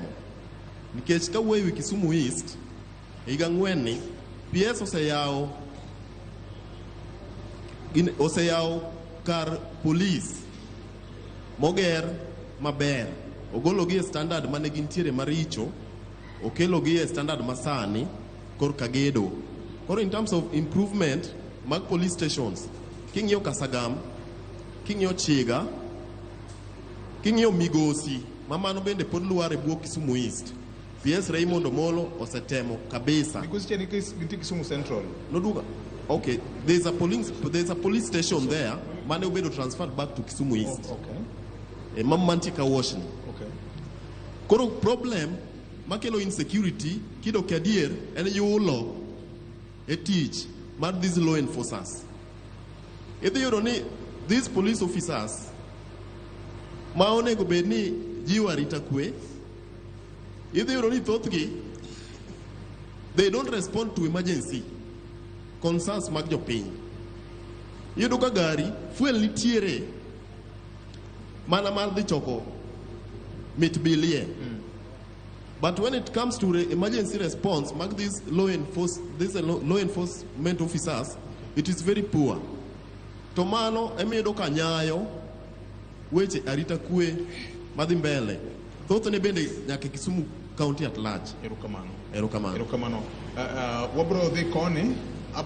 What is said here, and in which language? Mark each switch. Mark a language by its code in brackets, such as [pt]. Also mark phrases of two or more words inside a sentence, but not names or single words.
[luo] Nikech ka wuoyi wi Kisumu East, e higa 4 ni PS oseyao kar police moger maber, ogologi e standard mane gintiere maricho, okelogi e standard masani kor kagedo. [en] Or in terms of improvement [luo] mag [en] police stations, [luo] king'iyo Kasagam, king'iyo Chiga, king'iyo Migosi, mamano bende pod luare buo Kisumu East. PS Raymond Omolo osetemo kabisa. Migosi cheni Kisumu Central. No duga. [en] Okay, there's a police station there. [luo] Mane obedo [en] transferred back to [luo] Kisumu East. [en] Oh, okay. [luo] Mamantika washing. [en] Okay. [luo] Koro problem makelo insecurity kido kadier en yulo e tich mar [en] these law enforcers. [luo] Idhi yudo ni [en] these police officers [luo] ma onego bed ni jiwa arita kwe, idhi yudo ni thothgi [en] they don't respond to emergency concerns [luo] mag jopiny. Yudo ka gari fuel nitiere mana mar dhi choko mit bilie. [en] But when it comes to emergency response mag these law enforcement officers, it is very poor. [luo] To mano emiyo ka nyayo weche arita kwe madhi mbele. Thothne bende nyaka Kisumu County [en] at large. [luo] Erokamano. Erokamano. Erokamano. Wabro dhi koni.